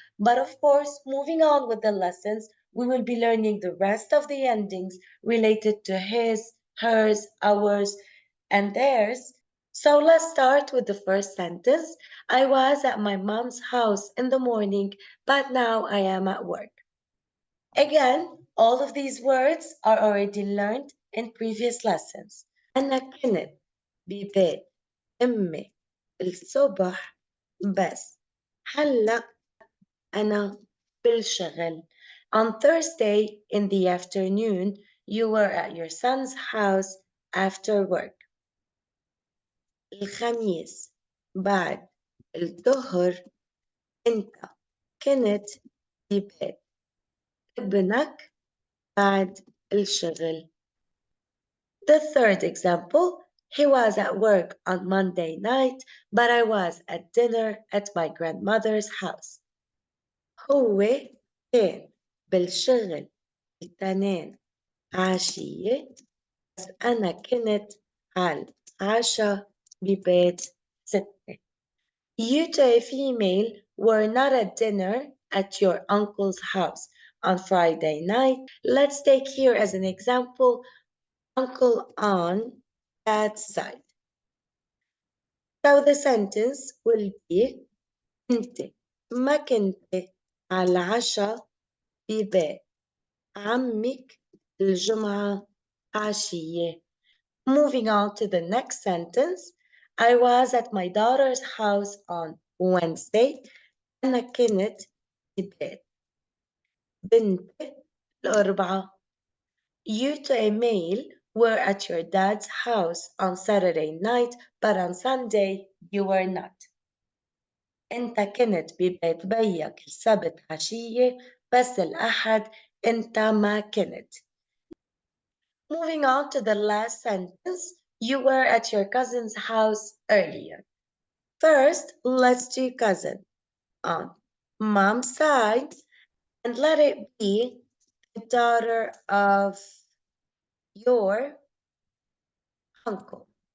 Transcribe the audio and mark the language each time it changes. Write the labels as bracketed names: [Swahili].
[English] But of course, moving on with the lessons, we will be learning the rest of the endings related to his, hers, ours, and theirs. So let's start with the first sentence. I was at my mom's house in the morning, but now I am at work. Again, all of these words are already learned in previous lessons. [Arabic] أنا كنت ببيت أمي الصبح بس هلأ أنا بالشغل. [English] On Thursday in the afternoon, you were at your son's house after work. [Arabic] الخميس بعد الظهر أنت كنت ببيت ابنك بعد الشغل. [English] The third example, he was at work on Monday night, but I was at dinner at my grandmother's house. [Arabic] هو كان بالشغل التنين عشية بس أنا كنت على عشاء ببيت ستة. [English] You to a female were not at dinner at your uncle's house on Friday night. Let's take here as an example uncle on dad's side. So the sentence will be [Arabic] أنت ما كنت على العشاء ببيت عمك الجمعة عشية. [English] Moving on to the next sentence. I was at my daughter's house on Wednesday. [Arabic] أنا كنت ببيت بنت الأربعة. [English] You to a male were at your dad's house on Saturday night, but on Sunday you were not. [Arabic] أنت كنت ببيت بيك السبت عشية بس الأحد أنت ما كنت. [English] Moving on to the last sentence, you were at your cousin's house earlier. First, let's do cousin on mom's side and let it be the daughter of your uncle.